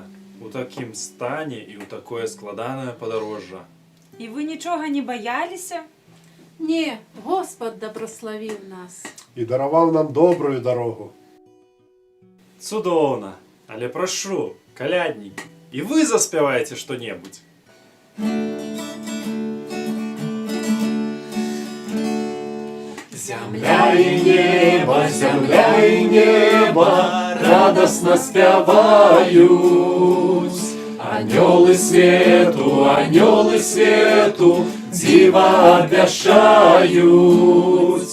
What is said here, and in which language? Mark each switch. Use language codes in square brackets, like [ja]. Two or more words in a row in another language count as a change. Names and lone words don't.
[be] У такім стане і ў такое складанае падарожжа. І ви нічога не баяліся? Не, Господ дабраславіў нас. І дараваў нам добрую дорогу. Цудоўна, але прашу, каляднікі, і вы заспяваеце што-небудзь. [uk] Земля и небо радостно спевают. Ангелы свету, дива обвящают.